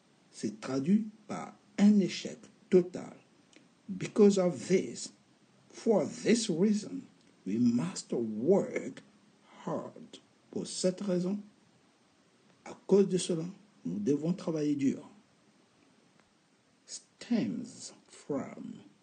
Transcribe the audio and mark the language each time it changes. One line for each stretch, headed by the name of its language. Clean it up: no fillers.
French: C'est traduit par un échec total.
English: Because of this, for this reason, we must work hard.
French: Pour cette raison, à cause de cela, nous devons travailler dur.
English: Stems from.